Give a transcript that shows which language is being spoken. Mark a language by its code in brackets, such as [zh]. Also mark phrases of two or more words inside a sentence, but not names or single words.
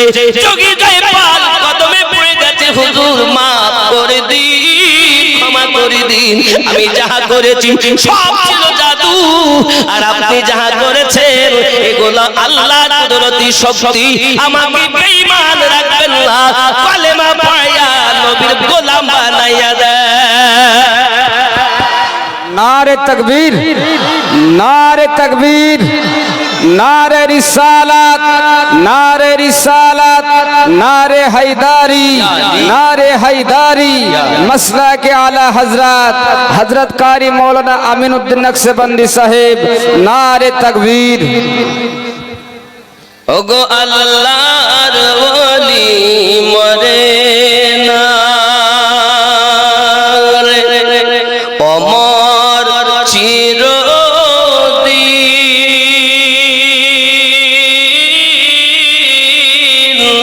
[bn] যোগী জয়পাল কদমে পড়ে গেছে, হুজুর মাফ করে দিন, ক্ষমা করে দিন, আমি যাহা করেছি সব ছিল জাদু, আর আপনি যাহা করেছেন এগুলো আল্লাহর কুদরতি শক্তি, আমাকে বেঈমান রাখবেন না, কালেমা পড়ায়া নবীর গোলাম বানাইয়া দেন। [ur] نعرۂ تکبیر، نعرۂ تکبیر، نعرۂ رسالت. نعرۂ رسالت، نعرۂ حیدری، نعرۂ حیدری، مسلہ کے اعلیٰ حضرت حضرت قاری مولانا امین الدین نقشبندی صاحب، نعرۂ تکبیر. [bn] ওগো আল্লাহর ওলি মরে না রে, অমর চিরদিন